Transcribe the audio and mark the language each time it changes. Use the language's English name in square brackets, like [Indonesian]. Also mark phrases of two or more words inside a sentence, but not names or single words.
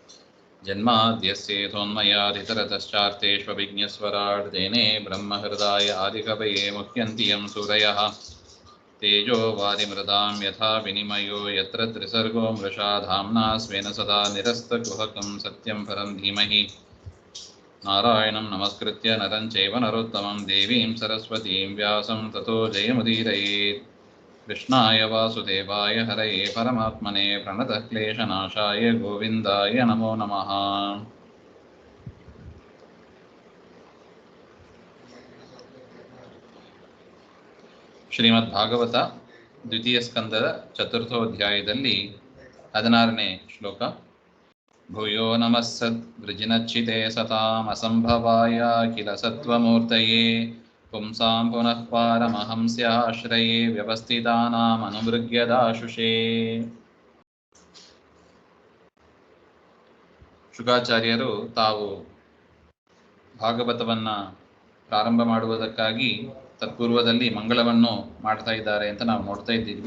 [Sanskrit] जन्माद्यस्येतोन्मयादितरतश्चार्तेष्वभिज्ञस्वराट् तेने ब्रह्महृदाय आदिकवये मुह्यन्ति यं सूरयः तेजो वारिमृदां यथा विनिमयो यत्र त्रिसर्गो मृषा धाम्ना स्वेन सदा निरस्तकुहकं सत्यं परं धीमहि नारायणं नमस्कृत्य नरं चैव नरोत्तमं देवीं सरस्वतीं व्यासं ततो जयमुदीरयेत्। कृष्णाय वासुदेवाय हरये परमात्मने प्रणतः क्लेशनाशाय गोविन्दाय नमो नमः। [Kannada] ಶ್ರೀಮದ್ಭಾಗವತ ದ್ವಿತೀಯ ಸ್ಕಂದದ ಚತುರ್ಥೋಧ್ಯಾಯದಲ್ಲಿ 16ನೇ ಶ್ಲೋಕ. [Sanskrit] ಭೂಯೋ ನಮಃ ಸದ್ವೃಜಿನಚ್ಚಿತೆ ಸತಾಂ ಅಸಂಭವಾಯ ಕಿಲ ಸತ್ವಮೂರ್ತಯೇ ಪುಂಸಾಂ ಪುನಃ ಪಾರಮಹಂಸ್ಯಾಶ್ರಯೇ ವ್ಯವಸ್ಥಿತಾನಾಂ ಅನುಮೃಗ್ಯದಾಶುಷೇ. [Kannada] ಶುಕಾಚಾರ್ಯರು ತಾವು ಭಾಗವತವನ್ನ ಪ್ರಾರಂಭ ಮಾಡುವುದಕ್ಕಾಗಿ ತತ್ಪೂರ್ವದಲ್ಲಿ ಮಂಗಳವನ್ನು ಮಾಡ್ತಾ ಇದ್ದಾರೆ ಅಂತ ನಾವು ನೋಡ್ತಾ ಇದ್ದೀವಿ.